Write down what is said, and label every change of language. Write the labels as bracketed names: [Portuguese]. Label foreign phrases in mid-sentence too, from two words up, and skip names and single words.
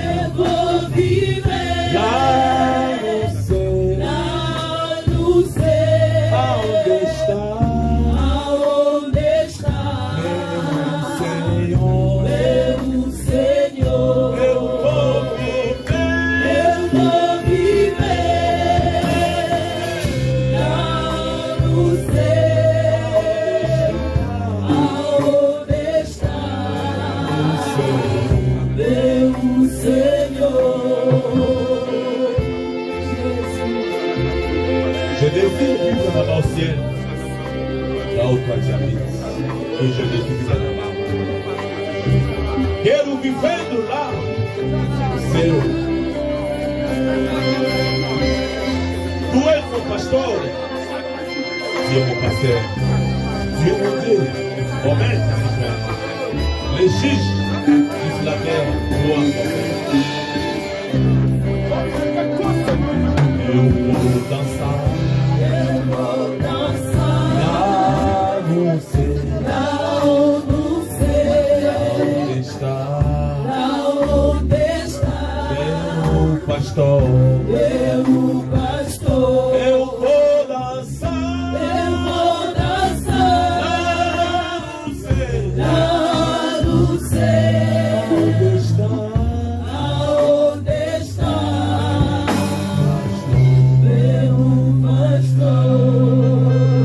[Portuguese] lá no céu, aonde está meu Senhor, eu vou viver lá no céu, aonde está meu Senhor. [French] Je désire vivre là-bas au ciel, là où toi tu habites, que je désire vivre là-bas. [Portuguese] Quero vivendo lá, Senhor. [French] Tu és mon pasteur, tu es mon pasteur, tu es mon Dieu, mon maître, les juges sur la terre, moi. [Portuguese] Eu vou dançar lá no céu, aonde está meu pastor, eu vou dançar lá no céu, aonde está meu pastor.